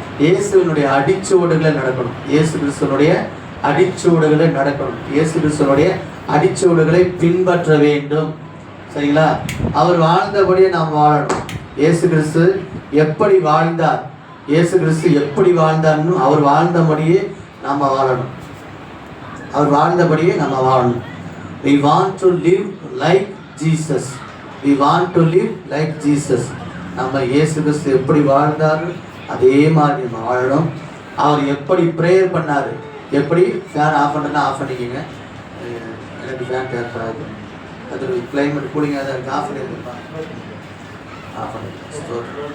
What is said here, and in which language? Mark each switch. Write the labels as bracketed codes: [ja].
[ta] இயேசுவினுடைய அடிச்சுவடுகளை நடக்கணும். இயேசு கிறிஸ்துவனுடைய அடிச்சுவடுகளை நடக்கணும். இயேசு கிறிஸ்துவனுடைய அடிச்சுவடுகளை பின்பற்ற வேண்டும். சரிங்களா? அவர் வாழ்ந்தபடியே நாம் வாழணும். இயேசு கிறிஸ்து எப்படி வாழ்ந்தார், இயேசு கிறிஸ்து எப்படி வாழ்ந்தார்னு அவர் வாழ்ந்தபடியே நாம் வாழணும். அவர் வாழ்ந்தபடியே நம்ம வாழணும். [en] We want to live like Jesus. We want to live like Jesus. [ta] நம்ம இயேசு கிறிஸ்து எப்படி வாழ்ந்தார் அதே மாதிரி நம்ம வாழணும். அவர் எப்படி ப்ரேயர் பண்ணார், எப்படி ஃபேன் ஆஃப் பண்ணுறதுனா ஆஃப் பண்ணிக்கோங்க. எனக்கு ஃபேன் தேவைப்படாது. அது கிளைமேட் கூலிங்காக தான் இருக்குது. ஆஃப் பண்ணியிருப்பா, ஆஃப் பண்ணிக்கலாம்.